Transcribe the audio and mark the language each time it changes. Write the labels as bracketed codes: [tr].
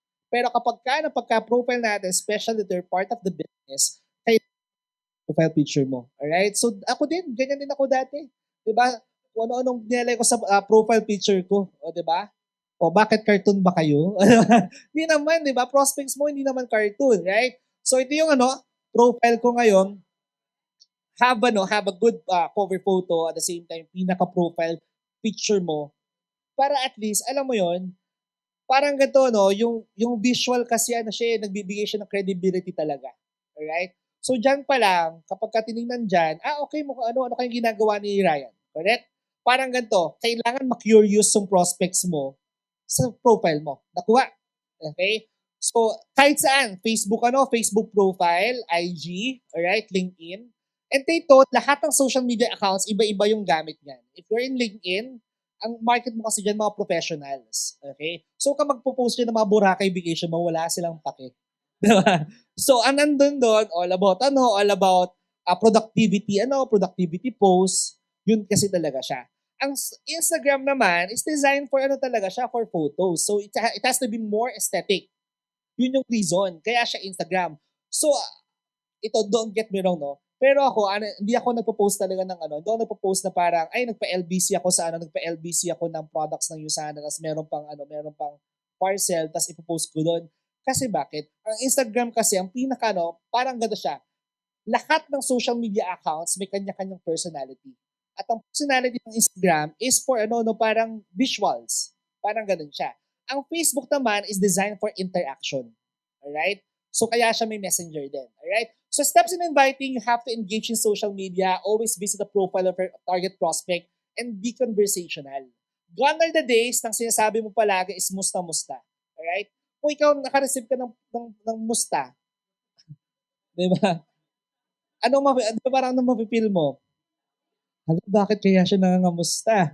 [tl] Pero napagka-profile natin, especially if they're part of the business, kayo profile picture mo. Alright? So, ako din, ganyan din ako dati. Diba? Kung ano-anong nilagay ko sa profile picture ko. O, diba? O, bakit cartoon ba kayo? Hindi naman, diba? Prospects mo, hindi naman cartoon, right? So, ito yung profile ko ngayon. [en] Have a good cover photo at the same time, [tl] pinaka-profile picture mo. Para at least, alam mo yon, parang ganito, no? Yung visual kasi, nagbibigay siya ng credibility talaga. Alright? So, dyan pa lang, kapag ka tinignan dyan, okay mo, ano kayong ginagawa ni Ryan. Correct? Parang ganito, kailangan ma-curious yung prospects mo sa profile mo. Nakuha. Okay? So, kahit saan, Facebook profile, IG, alright, LinkedIn. [en] And take note, [tl] lahat ng social media accounts, iba-iba yung gamit niyan. [en] If you're in LinkedIn, [tl] ang market mo kasi dyan mga professionals. Okay? So, kung magpo-post yun ng mga Boracay vacation mo, wala silang pake. Diba? So, ang nandun doon, [en] all about productivity posts, [tl] yun kasi talaga siya. Ang Instagram naman is designed for talaga siya, for photos. [en] So, it has to be more aesthetic. [tl] Yun yung reason. Kaya siya Instagram. [en] So, ito, don't get me wrong, no? [tl] Pero ako, hindi ako nagpo-post talaga ng hindi ako nagpo-post na parang, nagpa-LBC ako sa nagpa-LBC ako ng products ng Usana, tapos meron pang parcel, tapos ipo-post ko doon. Kasi bakit? Ang Instagram kasi, ang pinaka, parang gano'n siya. Lahat ng social media accounts may kanya-kanyang personality. At ang personality ng Instagram is for parang visuals. Parang gano'n siya. Ang Facebook naman [en] is designed for interaction. Alright? [tl] So kaya siya may messenger din. [en] Alright? So steps in inviting, you have to engage in social media, always visit the profile of your target prospect, and be conversational. Gone are the days [tl] nang sinasabi mo palagi [en] is musta-musta. Alright? [tl] Kung ikaw naka-receive ka ng musta, di ba? Parang mapipil mo? Bakit kaya siya nangangamusta?